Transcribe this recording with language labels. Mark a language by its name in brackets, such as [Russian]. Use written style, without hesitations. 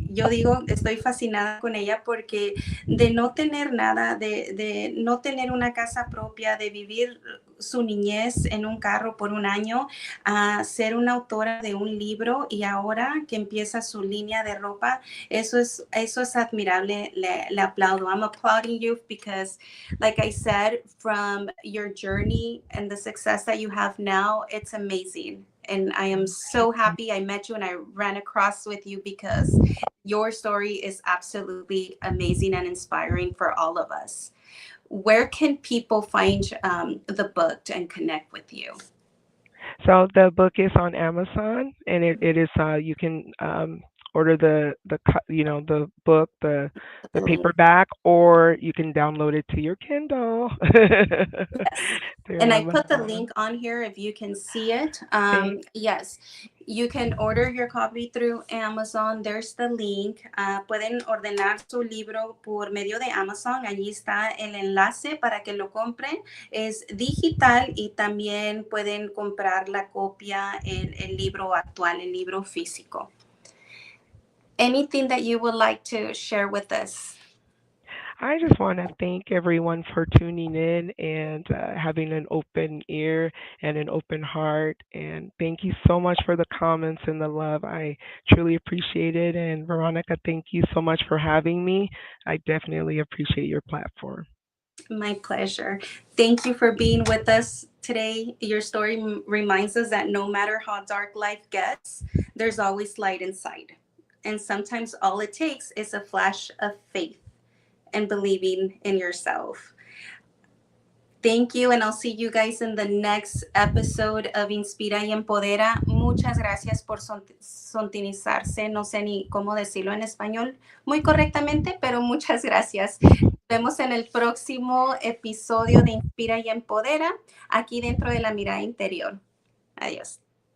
[Spanish] Yo digo, estoy fascinada con ella porque de no tener nada, de no tener una casa propia, de vivir su niñez en un carro por un año, a ser una autora de un libro y ahora que empieza su línea de ropa, eso es admirable, le aplaudo. [English] I'm applauding you because, like I said, from your journey and the success that you have now, it's amazing. And I am so happy I met you and I ran across with you because your story is absolutely amazing and inspiring for all of us. Where can people find the book and connect with you? So the book is on Amazon, and it is you can order the book, the paperback, or you can download it to your Kindle Yes. through And I put the Amazon. link on here if you can see it. Thank Yes, you can order your copy through Amazon. There's the link. [Spanish] Pueden ordenar su libro por medio de Amazon. Allí está el enlace para que lo compren. Es digital y también pueden comprar la copia, el libro actual, el libro físico. [English] Anything that you would like to share with us? I just want to thank everyone for tuning in and having an open ear and an open heart. And thank you so much for the comments and the love. I truly appreciate it. And Veronica, thank you so much for having me. I definitely appreciate your platform. My pleasure. Thank you for being with us today. Your story reminds us that no matter how dark life gets, there's always light inside. And sometimes all it takes is a flash of faith and believing in yourself. Thank you, and I'll see you guys in the next episode of Inspira y Empodera. [Spanish] Muchas gracias por sontinizarse. No sé ni cómo decirlo en español muy correctamente, pero muchas gracias. Nos vemos en el próximo episodio de Inspira y Empodera, aquí dentro de la mirada interior. Adiós.